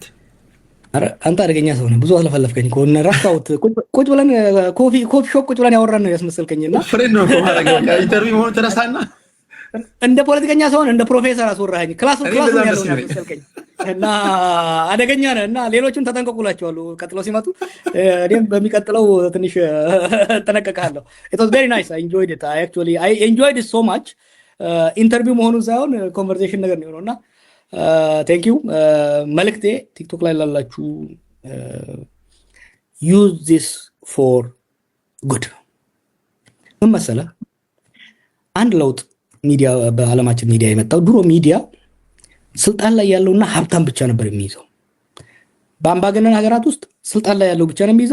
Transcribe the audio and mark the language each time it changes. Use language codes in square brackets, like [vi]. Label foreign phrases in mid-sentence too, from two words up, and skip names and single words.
[am] አረ አንተ አደገኛ ሰው ነህ፣ ብዙ አለፈለፍከኝ እኮ እና ራስታውት ቁጭ ብለን [en] coffee shop [am] ቁጭ ብለን ያወራን ነው ያስመሰልከኝና ፍሬንድ ነው ማለት ኢንተርቪው መሆን ተነሳና እንደ ፖለቲከኛ ሰውን እንደ ፕሮፌሰር አስወራኸኝ። ክላስ ነው ያለው ያስመሰልከኝ እና አደገኛ ነህ። እና ሌሎችን ተጠንቀቁላቸዋለሁ ቀጥለው ሲመጡ። እኔም በሚቀጥለው ትንሽ ተጠነቀቃለሁ። [en] it was very nice, I enjoyed it. I enjoyed it so much። [am] ኢንተርቪው መሆኑን ሳይሆን ኮንቨርሴሽን ነገር ነው እና [en] thank you። [am] መልክቴ ቲክቶክ ላይ ላላችሁ [en] use this for good። [am] ምን መሰለህ አንድ ለውጥ ሚዲያ በዓለማችን ሚዲያ የመጣው ድሮ ሚዲያ ስልጣን ላይ ያለውና ሀብታም ብቻ ነበር የሚይዘው። በአምባገነን ሀገራት ውስጥ ስልጣን ላይ ያለው ብቻ ነው የሚይዘው።